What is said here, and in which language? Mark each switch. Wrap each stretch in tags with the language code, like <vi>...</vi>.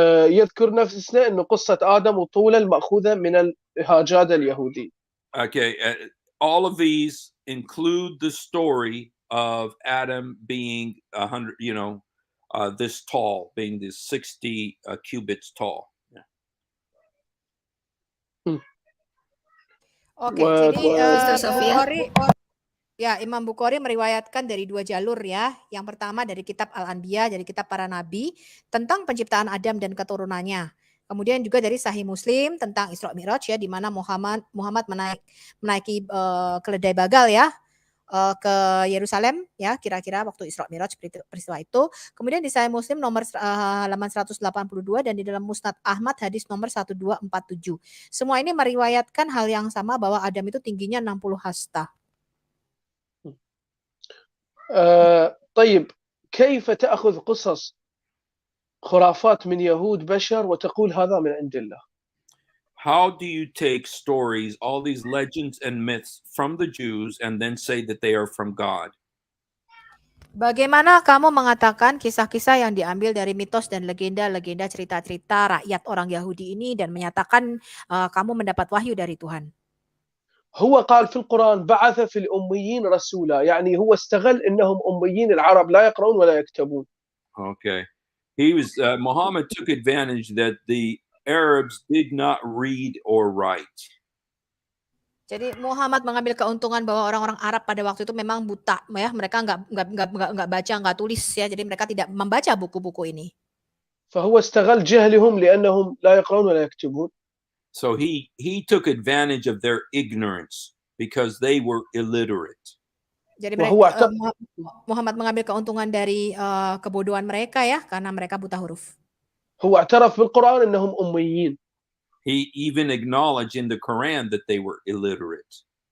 <ar>يذكر نفس السنة أنه قصة آدم وطولا المأخوذة من الهاجادة اليهودي.</ar> <en>Okay, all of these include the story of Adam being 100, this tall, being this 60 cubits tall. Yeah.</en> <id>Oke, Wah, jadi</id> <en>Sister Sofia.</en> <id>Imam Bukhari meriwayatkan dari dua jalur ya. Yang pertama dari kitab Al-Anbiya, dari kitab para nabi tentang penciptaan Adam dan keturunannya. Kemudian juga dari Sahih Muslim tentang Isra Mi'raj ya, di mana Muhammad menaiki keledai bagal ya ke Yerusalem ya, kira-kira waktu Isra Mi'raj peristiwa itu. Kemudian di Sahih Muslim nomor halaman 182 dan di dalam Musnad Ahmad hadis nomor 1247. Semua ini meriwayatkan hal yang sama bahwa Adam itu tingginya 60 hasta.</id> <ar>طيب كيف تأخذ قصص خرافات من يهود بشر وتقول هذا من عند الله؟</ar> <en>How do you take stories, all these legends and myths from the Jews and then say that they are from God?</en> <id>Bagaimana kamu mengatakan kisah-kisah yang diambil dari mitos dan legenda-legenda cerita-cerita rakyat orang Yahudi ini dan menyatakan kamu mendapat wahyu dari Tuhan?</id> <ar>هو قال في القرآن بعث في الأميين رسولا، يعني هو استغل إنهم أميين العرب لا يقرؤون ولا يكتبون.</ar> <en>Okay. Muhammad took advantage that the Arabs did not read or write.</en> <id>Jadi Muhammad mengambil keuntungan bahwa orang-orang Arab pada waktu itu memang buta ya, mereka nggak baca, nggak tulis ya, jadi mereka tidak membaca buku-buku ini.</id> <ar>فهو استغل جهلهم لأنهم لا يقرؤون ولا يكتبون.</ar> <en>So he took advantage of their ignorance because they were illiterate.</en> <id>Jadi Muhammad mengambil keuntungan dari kebodohan mereka ya, karena mereka buta huruf.</id> <ar>هو اعترف بالقرآن إنهم أميين.</ar> <en>He even acknowledged in the Quran that they were illiterate.</en>